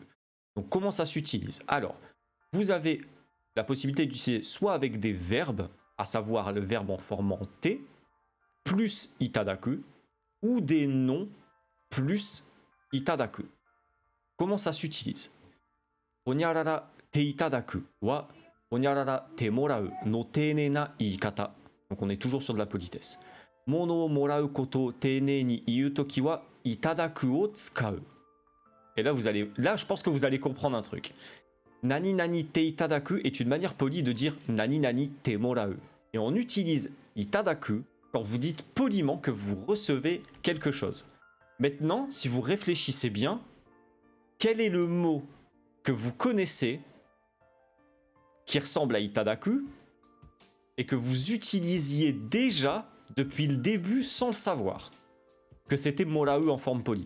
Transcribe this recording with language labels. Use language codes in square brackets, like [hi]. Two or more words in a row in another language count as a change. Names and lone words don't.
[fr] Donc comment ça s'utilise? Alors, vous avez la possibilité d'utiliser soit avec des verbes, à savoir le verbe en formant te, plus itadaku, ou des noms plus itadaku. Comment ça s'utilise? [ja] おにゃららていただくはおにゃららてもらうの丁寧な言い方. [fr] Donc on est toujours sur de la politesse. [ja] 物をもらうこと丁寧に言うときはいただくを使う. [fr] Et là, je pense que vous allez comprendre un truc. [ja] なになにていただく [fr] est une manière polie de dire [ja] なになにてもらう. [fr] Et on utilise itadaku quand vous dites poliment que vous recevez quelque chose. Maintenant, si vous réfléchissez bien, quel est le mot que vous connaissez qui ressemble à itadaku et que vous utilisiez déjà depuis le début sans le savoir, que c'était morau en forme polie?